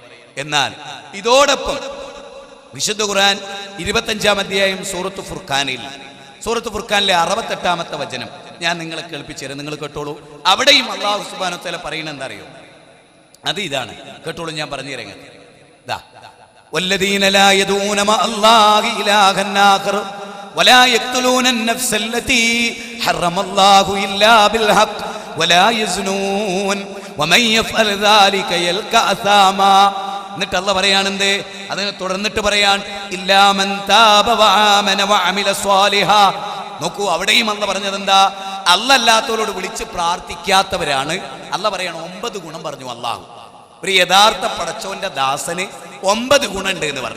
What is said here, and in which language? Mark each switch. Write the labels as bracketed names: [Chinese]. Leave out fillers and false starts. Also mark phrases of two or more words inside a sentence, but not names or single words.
[Malayalam] എന്നാൽ ഇതോടൊപ്പം വിശുദ്ധ ഖുർആൻ 25-ാം അധ്യായം സൂറത്ത് ഫുർഖാനിലെ 68-ാമത്തെ വചനം ഞാൻ നിങ്ങളെ കേൾപ്പിച്ചു തരാം, നിങ്ങൾ കേട്ടോളൂ. അവിടെയും അല്ലാഹു [Arabic] سبحانه وتعالى [Malayalam] പറയുന്നത് എന്താ അറിയോ, അത് ഇതാണ്, കേട്ടോളൂ, ഞാൻ പറഞ്ഞു തരാം. ഇതാ, [Arabic] والذين لا يدعون مع الله إلها آخر ولا يقتلون النفس التي حرم الله إلا بالحق ولا يزنون ومن يفعل ذلك يلقى أثاما. [Malayalam] എന്നിട്ട് അല്ലാഹു പറയാണെന്തേ, അതിനെ തുടർന്നിട്ട് പറയാൻ [Arabic] إلا من تاب وآمن وعمل صالحا. [Malayalam] നോക്കൂ അവിടെയും അല്ലാഹു പറഞ്ഞത് എന്താ, അല്ലാത്തവരോട് വിളിച്ച് പ്രാർത്ഥിക്കാത്തവരാണ്. അല്ലാഹു പറയാണ് 9 ഗുണം പറഞ്ഞു അല്ലാഹു. ഒരു യഥാർത്ഥ പടച്ചോന്റെ ദാസന് 9 ഗുണമുണ്ട് എന്ന് പറഞ്ഞു.